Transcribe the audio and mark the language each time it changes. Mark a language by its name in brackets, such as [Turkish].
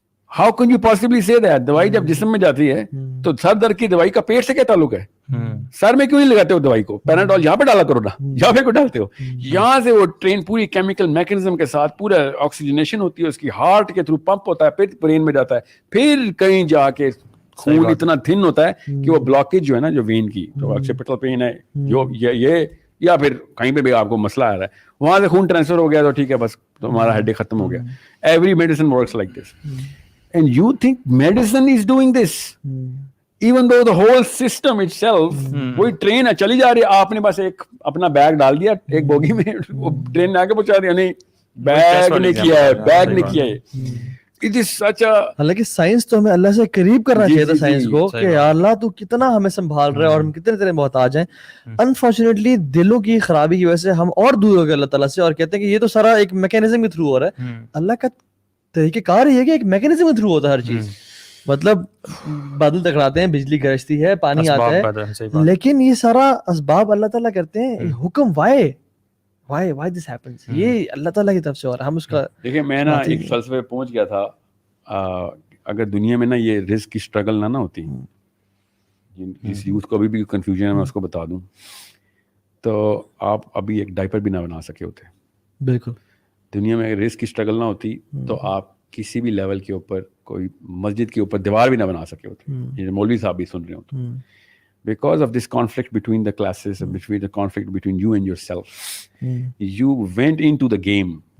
[English] How can you possibly say that? [Urdu] دوائی جب جسم میں جاتی ہے تو سر درد کی دوائی کا پیٹ سے کیا تعلق ہے؟ سر میں کیوں نہیں لگاتے ہو دوائی کو؟ پیناڈول یہاں پہ ڈالا کرو نا, یہاں پہ کیوں ڈالتے ہو؟ یہاں سے وہ ٹرین پوری کیمیکل میکینزم کے ساتھ پورا آکسیجنیشن ہوتی ہے, اس کی ہارٹ کے تھرو پمپ ہوتا ہے, پھر برین میں جاتا ہے, پھر کہیں جا کے خون اتنا تھن ہوتا ہے کہ وہ بلاکیج جو ہے نا, جو وین کی, تو آکسیپیٹل پین ہے جو یہ, یا پھر کہیں پہ بھی آپ کو مسئلہ آ رہا ہے, وہاں سے خون ٹرانسفر ہو گیا تو ٹھیک ہے, بس تمہارا ہیڈ ایک ختم ہو گیا. [English] Every medicine works like this. And you think medicine is doing this? Even though the whole system itself, [Urdu] وہی ٹرین ہے چلی جا رہی ہے, آپ نے بس ایک اپنا بیگ ڈال دیا ایک بوگی میں, وہ ٹرین نے آگے پہنچا دیا. نہیں, بیگ نے کیا ہے, بیگ نے کیا ہے. [English] It is such a... [Urdu] حالانکہ سائنس تو ہمیں اللہ سے قریب کرنا چاہیے تھا سائنس کو, کہ یا اللہ تو کتنا ہمیں سنبھال رہا ہے اور ہم کتنے تیرے محتاج ہیں. انفارچونیٹلی دلوں کی خرابی کی وجہ سے ہم اور دور ہو گئے اللہ تعالیٰ سے, اور کہتے ہیں کہ یہ تو سارا ایک میکینزم کے تھرو ہو رہا ہے. اللہ کا طریقہ کار یہ ہے کہ ایک میکینزم کے تھرو ہوتا ہے ہر چیز. مطلب بادل ٹکراتے ہیں, بجلی گرجتی ہے, پانی آتا ہے, لیکن یہ سارا اسباب اللہ تعالیٰ کرتے ہیں. حکم [English] why this happens, [Urdu] یہ اللہ تعالیٰ کی طرف سے ہو رہا ہے. ہم اس کا دیکھیں, میں نا ایک فلسفے پہ پہنچ گیا تھا, اگر دنیا میں نا یہ رزق کی اسٹرگل نہ ہوتی, جس یوتھ کو ابھی بھی کنفیوژن ہے میں اس کو بتا دوں, تو آپ ابھی ایک ڈائپر بھی نہ بنا سکے ہوتے. بالکل. دنیا میں اگر رزق کی اسٹرگل نہ ہوتی تو آپ کسی بھی لیول کے اوپر, کوئی مسجد کے اوپر دیوار بھی نہ بنا سکے ہوتے. یہ مولوی صاحب بھی سن رہے ہو تو, [English] because of this conflict between the classes and between the conflict between you and yourself, you went into the game.